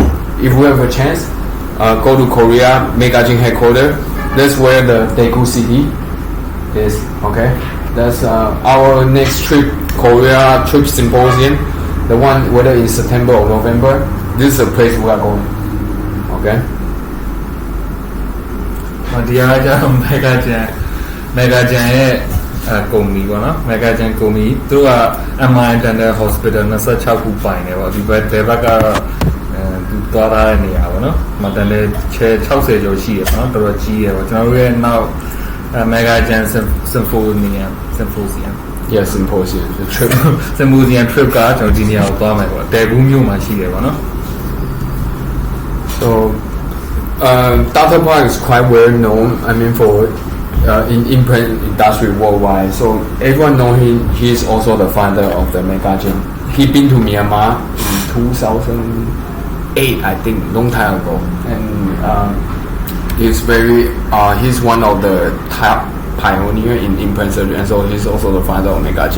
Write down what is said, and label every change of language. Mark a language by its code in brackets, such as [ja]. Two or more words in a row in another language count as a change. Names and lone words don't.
[en] If we have a chance, go to Korea, Megagen headquarters. That's where the Daegu city is. Okay, that's our next trip, Korea trip symposium. The one whether in September or November. This is the place we are going. Okay. [my] ဒီအားကြောင့် Megagen ရဲ့ကုမ္ပဏီပေါ့နော် Megagen ကုမ္ပဏီသူက MI Dental Hospital 26ခုပိုင်တယ်ပေါ့ဒီဘက်ဘက်ကတော့သူသွားထားတဲ့နေရာပေါ့နော်မတန်လဲချဲ60ကျော်ရှိရပေါ့နော်တော်တော်ကြီးရပေါ့ကျွန်တော်တို့ရဲ့နောက် Megagen Symposium [en] Yeah, symposium. The trip. Symposium trip [my] ကကျွန်တော်ဒီနေရာကိုသွားမယ်ပေါ့တဲဘူးမြို့မှာရှိတယ်ပေါ့နော် [en] So Dr. Park is quite well known. I mean for in implant industry worldwide. So everyone know him. He is also the founder of the Megagen. He been to Myanmar in 2008, I think, long time ago, and he's one of the top pioneer in implant surgery, and so he's also the founder of Megagen.